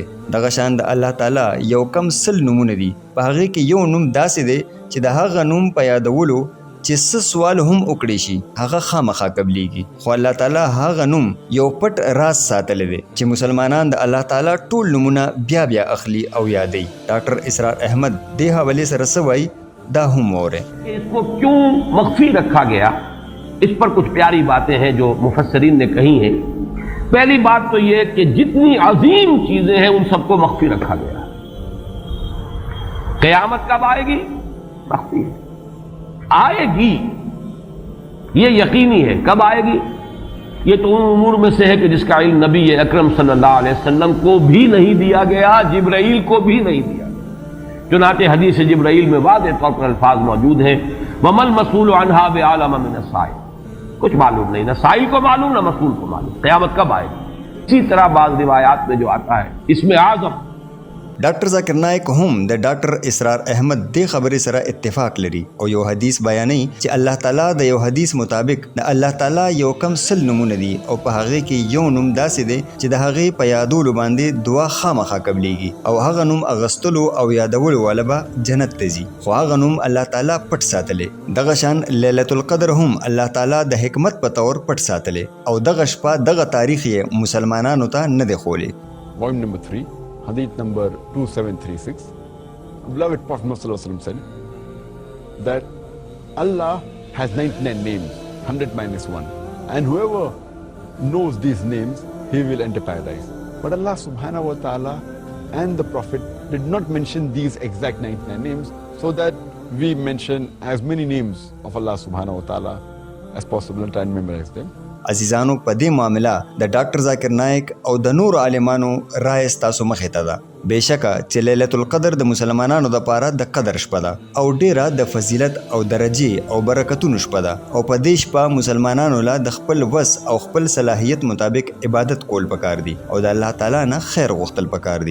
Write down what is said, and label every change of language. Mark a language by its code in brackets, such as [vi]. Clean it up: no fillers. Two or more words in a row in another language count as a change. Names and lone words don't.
[ps] دغه شان د الله تعالی یو کم 100 نومونه دي، په هغې کې یو نوم داسې دی چې د هغه نوم په یادولو چې څه سوال هم وکړی شي هغه خامخا قبلیږي. خو الله تعالی هغه نوم یو پټ راز ساتلی دی چې مسلمانان د الله تعالی ټول نومونه بیا بیا اخلي او یادوي. ډاکټر اسرار احمد دې حوالې سره څه وایي دا هم واورئ. [ur] اس کو کیوں مخفی رکھا گیا، اس پر کچھ پیاری باتیں ہیں جو مفسرین نے کہی ہیں. پہلی بات تو یہ کہ جتنی عظیم چیزیں ہیں ان سب کو مخفی رکھا گیا. قیامت کب آئے گی؟ مخفی ہے. آئے گی یہ یقینی ہے. کب آئے گی؟ یہ تو ان امور میں سے ہے کہ جس کا علم نبی اکرم صلی اللہ علیہ وسلم کو بھی نہیں دیا گیا، جبرائیل کو بھی نہیں دیا گیا. چنانچہ حدیث جبرائیل میں واضح طور پر الفاظ موجود ہیں [ar] وَمَا الْمَسْئُولُ عَنْهَا بِأَعْلَمَ مِنَ السَّائِلِ. [ur] کچھ معلوم نہیں، نہ سائل کو معلوم نہ مسئول کو معلوم قیامت کب آئے گی. اسی طرح بعض روایات میں جو آتا ہے اس میں اعظم [ps] ډاکټر ذاکر نایک هم د ډاکټر اسرار احمد دې خبرې سره اتفاق لري او یو حدیث بیانوي چې الله تعالی د یو حدیث مطابق د الله تعالی یو کم 100 نومونه دي او په هغې کې یو نوم داسې دی چې د هغې په یادولو باندې دعا خامخا قبلیږي او هغه نوم اغستلو او یادولو والا به جنت ته ځي، خو هغه نوم الله تعالی پټ ساتلی. دغه شان لیلة القدر هم الله تعالی د حکمت په طور پټ ساتلی او دغه شپه دغه تاریخ یې مسلمانانو ته نه دی خولی. [en] Volume number 3, Hadith number 2736. Beloved Prophet Muhammad said that Allah has 99 names, 100 minus 1. And whoever knows these names, he will enter paradise. But Allah [ar] سبحانه وتعالى [en] and the Prophet did not mention these exact 99 names, so that we mention as many names of Allah [ar] سبحانه وتعالى [en] as possible and try and memorize them. [ps] عزیزانو، په دې معامله د ډاکټر ذاکر نایک او د نورو عالمانو رایه ستاسو مخې ته ده. بېشکه چې لیلة القدر د مسلمانانو دپاره د قدر شپه ده او ډیره د فضیلت او درجې او برکتونو شپه ده، او په دې شپه مسلمانانو له د خپل وس او خپل صلاحیت مطابق عبادت کول پکار دي او د الله تعالی نه خیر غوښتل پکار دي.